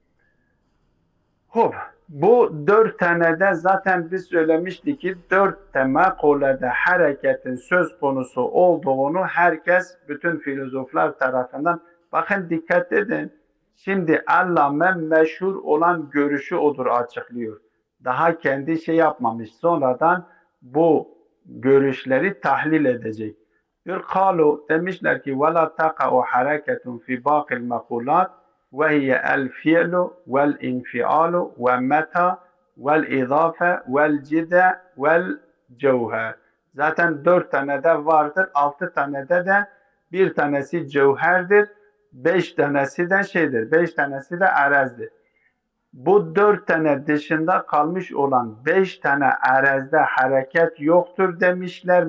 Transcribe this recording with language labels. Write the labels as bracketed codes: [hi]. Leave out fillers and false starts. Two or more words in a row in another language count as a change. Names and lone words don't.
[tr] Bu 4 tane de zaten biz söylemiştik ki 4 temel kolede hareketin söz konusu olduğunu herkes, bütün filozoflar tarafından, bakın dikkat edin. Şimdi Allame meşhur olan görüşü odur açıklıyor. Daha kendi şey yapmamış. Sonradan bu görüşleri tahlil edecek. Diyor kalu, demişler ki [ar] وَلَا تَقَعُ حَرَكَةٌ فِي بَاقِ الْمَقُولَاتِ وَهِيَ الْفِعْلُ وَالْاِنْفِعَالُ وَمَتَى وَالْاِضَافَ وَالْجِدَى وَالْجَوْهَرِ. [tr] Zaten 4 tane de vardır. 6 tane de bir tanesi cevherdir. 5 tanesi de şeydir. 5 tanesi de arezdir. Bu 4 tane dışında kalmış olan 5 tane arezde hareket yoktur demişler.